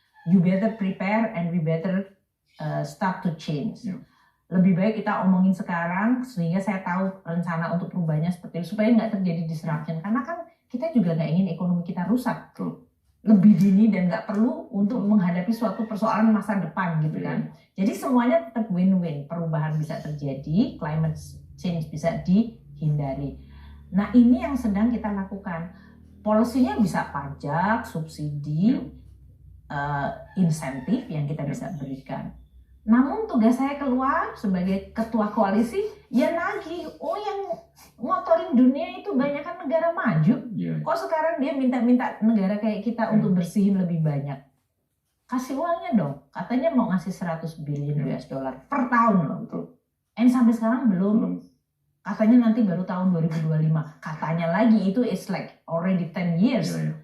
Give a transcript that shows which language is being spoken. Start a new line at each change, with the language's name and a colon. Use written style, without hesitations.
English: You better prepare and we better start to change.
Indonesian: Lebih baik kita omongin sekarang sehingga saya tahu rencana untuk perubahannya seperti itu supaya nggak terjadi disruption. Karena kan kita juga nggak ingin ekonomi kita rusak lebih dini dan nggak perlu untuk menghadapi suatu persoalan masa depan gitu kan. Jadi semuanya tetap win-win. Perubahan bisa terjadi, climate change bisa dihindari. Nah ini yang sedang kita lakukan. Polisinya bisa pajak, subsidi, insentif yang kita bisa berikan. Namun tugas saya keluar sebagai ketua koalisi ya nagih, yang ngotorin dunia itu banyak kan negara maju. Kok sekarang dia minta-minta negara kayak kita untuk bersihin lebih banyak? Kasih uangnya dong. Katanya mau ngasih
English: 100 billion US dollar
Indonesian: per tahun loh. Sampai sekarang belum. Katanya nanti baru tahun 2025. Katanya lagi itu
English: it's like already 10 years.